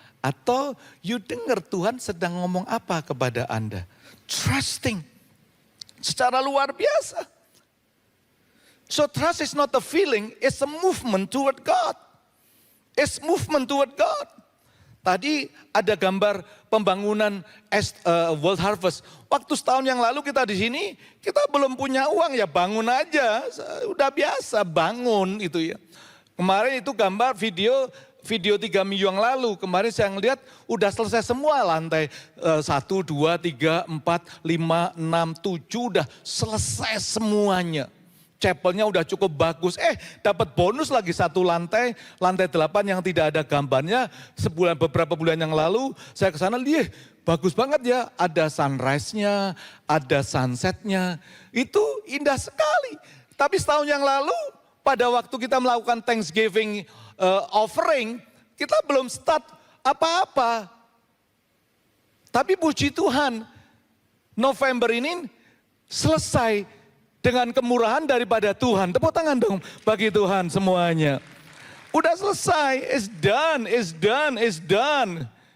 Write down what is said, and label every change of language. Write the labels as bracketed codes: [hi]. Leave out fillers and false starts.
[id] Atau you dengar Tuhan sedang ngomong apa kepada Anda. Trusting secara luar biasa. [en] So trust is not a feeling, it's a movement toward God. It's movement toward God. [id] Tadi ada gambar pembangunan World Harvest. Waktu setahun yang lalu kita di sini, kita belum punya uang ya bangun aja. Udah biasa bangun itu ya. Kemarin itu gambar video 3 minggu yang lalu. Kemarin saya ngeliat udah selesai semua lantai 1, 2, 3, 4, 5, 6, 7 udah selesai semuanya. Chapelnya udah cukup bagus. Dapat bonus lagi satu lantai 8 yang tidak ada gambarnya. Beberapa bulan yang lalu saya ke sana lihat bagus banget ya. Ada sunrise-nya, ada sunset-nya. Itu indah sekali. Tapi setahun yang lalu pada waktu kita melakukan Thanksgiving offering, kita belum start apa-apa. Tapi puji Tuhan, November ini selesai dengan kemurahan daripada Tuhan. Tepuk tangan dong bagi Tuhan semuanya. Udah selesai, [en] it's done, it's done, it's done.